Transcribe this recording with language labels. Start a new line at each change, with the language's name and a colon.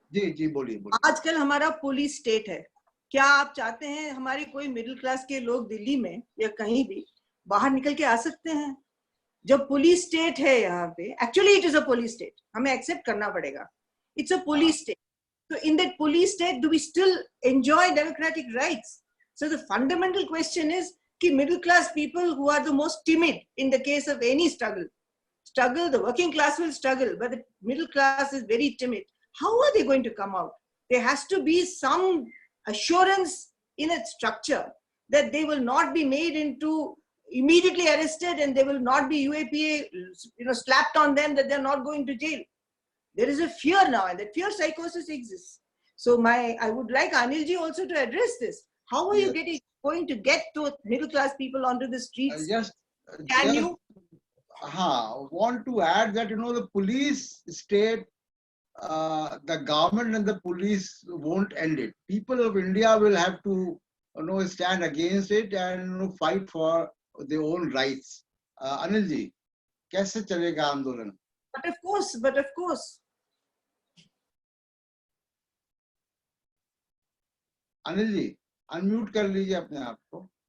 Hindi: जी बोलिए बोलिए। आजकल हमारा पुलिस स्टेट है। क्या आप चाहते हैं हमारे कोई मिडिल क्लास के लोग दिल्ली में या कहीं भी बाहर निकल के आ सकते हैं? जब पुलिस स्टेट है यहाँ पे,
English: actually it is a police state,
Hindi: हमें एक्सेप्ट करना पड़ेगा,
English: It's a police state. So in that police state, do we still enjoy democratic rights? So the fundamental question is, कि middle class people who are the most timid in the case of any struggle, the working class will struggle, but the middle class is very timid. How are they going to come out? There has to be some assurance in its structure that they will not be made into immediately arrested, and they will not be UAPA, slapped on them that they're not going to jail. There is a fear now, and that fear psychosis exists. So I would like Anilji also to address this. How are you going to get to middle class people onto the streets? Can you? Want to add that, the police state, the government and the police won't end it. People of India will have to, stand against it and fight for their own rights.
Hindi: Anilji, कैसे चलेगा आंदोलन?
English: But of course.
Hindi: Anil ji, unmute कर लीजिए अपने आप को।